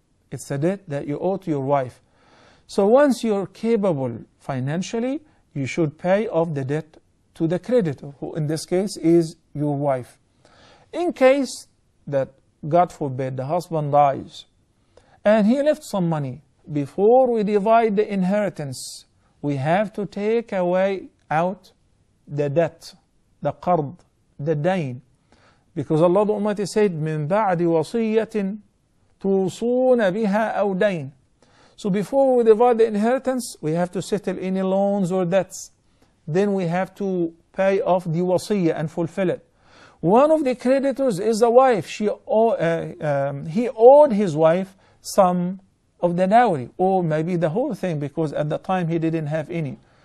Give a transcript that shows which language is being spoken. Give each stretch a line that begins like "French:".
English: It's a debt that you owe to your wife. So once you're capable financially, you should pay off the debt to the creditor, who in this case is your wife. In case that, God forbid, the husband dies and he left some money, before we divide the inheritance, we have to take out the debt, the qard, the dain. Because Allah the Almighty said,
Arabic: مِن بَعْدِ وَصِيَّةٍ تُوصُونَ بِهَا أَوْ دَيْنٍ.
English: So before we divide the inheritance, we have to settle any loans or debts. Then we have to pay off the wasiyah and fulfill it. One of the creditors is the wife. He owed his wife some of the dowry, or maybe the whole thing, because at the time he didn't have any.